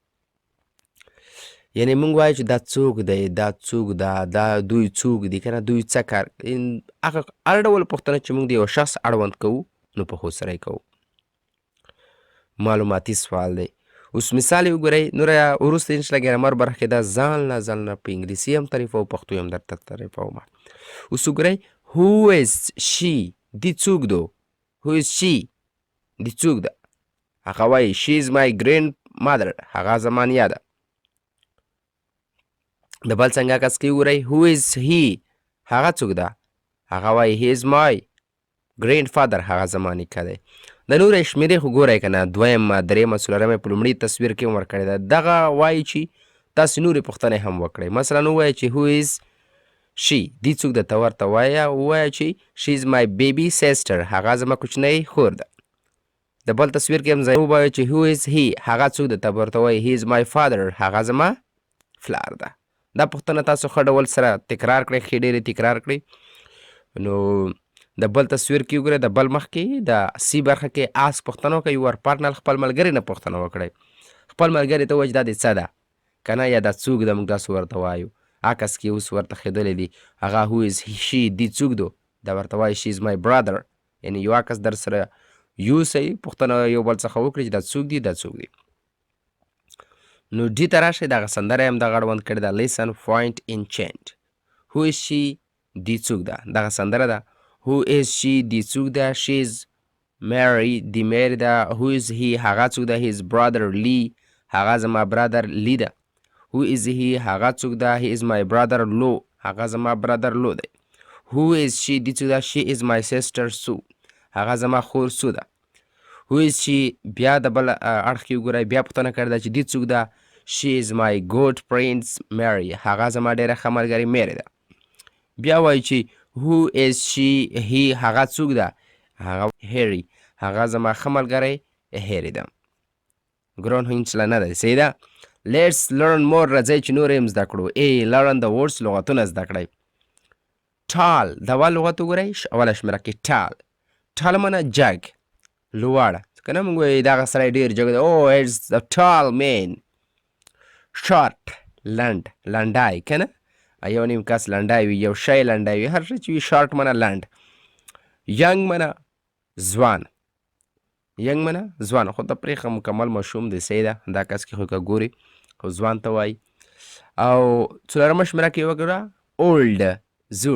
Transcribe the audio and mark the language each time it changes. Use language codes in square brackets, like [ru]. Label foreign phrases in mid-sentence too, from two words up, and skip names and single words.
[ps] یعنی موږ وایو چې دا څوک دی، دا څوک ده، دا دوی څوک دي که نه، دوی څه کار هغه هر ډول پوښتنه چې موږ د یو شخص اړوند کوو نو په هو سره یې کوو. معلوماتي سوال دی. اوس مثال یې وګورئ. نوره وروسته انشاءالله ګرامر برخه کې دا ځان نه په انګلیسي هم تعریفوو، پښتو هم درته تعریفوم. اوس وګورئ [en] who is she [ps] دی څوک دو. [en] who is she [ps] دی څوک ده. هغه وایي [en] she is my grandmother [ps] هغه زما نیا ده. د بل څنګه کس کې وګورئ [en] who is he [ps] هغه څوک ده. هغه وایي [en] he is my grandfather [ps] هغه زما نیکه دی. د نورې شمېرې خو ګورئ که نه، دویمه، درېیمه، څلورمه په لومړي تصویر کې هم ورکړې ده. دغه وایي چې تاسې نورې پوښتنې هم وکړئ. مثلا ووایئ چې [en] who is she [ps] دی څوک ده، ته ورته وایه ووایه چې [en] she is my baby sister [ps] هغه زما کوچنۍ خور ده. د بل تصویر کې هم ووایو چې [en] who is he [ps] هغه څوک ده، ته ورته وایي [en] he is my father [ps] هغه زما پلار ده. دا پوښتنه تاسو ښه ډول سره تکرار کړئ، ښې ډېرې تکرار کړئ. نو د بل تصویر کې وګورئ، د بل مخ کې د سی برخه کې اسک پوښتنه وکړئ. [en] your partner [ps] خپل ملګري نه پوښتنه وکړئ. خپل ملګري ته ووایئ چې دا دې څه ده که نه، یا دا څوک ده، موږ داسې ورته وایو. عکس کې اوس ورته ښودلی دي. هغه [en] who is she [ps] دی څوک دو، دا ورته وایي [en] she is my brother. [ps] یعنې یو عکس در سره یوسئ، پوښتنه یو بل څخه وکړئ چې دا څوک دی، دا څوک دی. نو ډي ته راشئ، دغه سندره هم دغه اړوند کړې ده. [en] listen point and chant. who is she [ps] دی څوک ده، دغه سندره ده. [en] who is she [ps] دی څوک ده، [en] she is Mary [ps] دی میری ده. [en] who is he [ps] هغه څوک ده، [en] his brother Lee [ps] هغه زما برادر لی ده. [en] who is he [ps] هغه څوک ده، [en] he is my brother Lo [ps] هغه زما برادر لو دی. [en] who is she [ps] دی څوک ده، [en] she is my sister Sue [ps] هغه زما خور سو ده. [en] who is she [ps] بیا د بل اړخ کې وګورئ، بیا پوښتنه کړې ده چې دی څوک ده. [en] she is my good friend Mary [ps] هغه زما ډېره ښه ملګرې میری ده. بیا وایي چې [en] who is she he [ps] هغه څوک ده، هغه هیری هغه زما ښه ملګری هیری ده. ګران هینچله نه ده، صحیح ده. [en] let's learn more [ps] راځئ چې نور هم زده کړو. [en] learn the words [ps] لغتونه زده کړئ. tall د اول لغت وګورئ، اوله شمېره کې tall. tall معنی جګ، لوړ. که نه موږ وایو دغه سړی ډېر جګ دی، [en] it's a tall man. [ps] short لنډ، لنډی که نه، یو نیم کس لنډی وي، یو شی لنډی وي، هر شی چې وي شارټ معنی لنډ. ینګ معنی ځوان، ینګ معنی ځوان، خو ته پرېښه مکمل ماشوم دی، صحیح ده. دا کس کې خو که ګوري خو ځوان ته وایي. او څلورمه شمېره کې وګوره اولډ، زوړ.